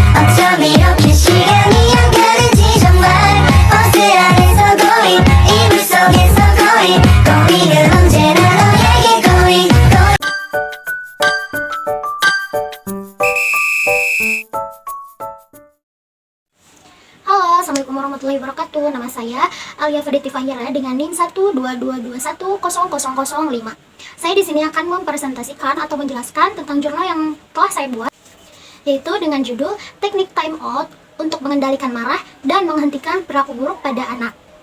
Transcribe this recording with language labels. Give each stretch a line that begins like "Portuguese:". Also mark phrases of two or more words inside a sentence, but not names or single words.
Korean: 어쩜 이렇게 시간이 안 가는지 정말 버스 안에서 고잉 이불 속에서 고잉은 언제나 너에게 고잉
Indonesian: Halo,
Arabic: السلام عليكم ورحمة الله وبركاته.
Indonesian: Nama saya Alia Faditi Fahira dengan NIM 122210005. Saya di sini akan mempresentasikan atau menjelaskan tentang jurnal yang telah saya buat, yaitu dengan judul Teknik Time Out untuk mengendalikan marah dan menghentikan perilaku buruk pada anak.